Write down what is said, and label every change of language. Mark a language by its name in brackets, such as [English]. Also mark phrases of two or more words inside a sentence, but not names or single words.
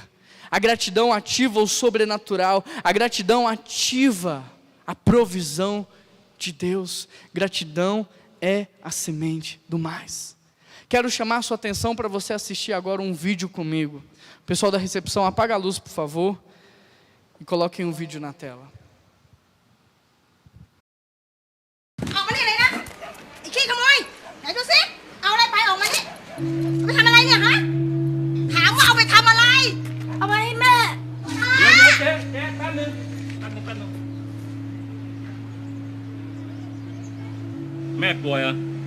[Portuguese] A gratidão ativa o sobrenatural. A gratidão ativa a provisão de Deus. Gratidão é a semente do mais. Quero chamar a sua atenção para você assistir agora um vídeo comigo. O pessoal da recepção, apaga a luz, por favor, e coloquem um vídeo na tela. [Thai] ออกมานี่เลยนะไอ้ขี้ขโมยไหนดูสิเอาอะไรไปออกมานี่เอาไปทำอะไรเนี่ยฮะถามว่าเอาไปทำอะไรเอาไปให้แม่ เดี๋ยวเจ๊แป๊บนึงแม่ป่วยเหรอ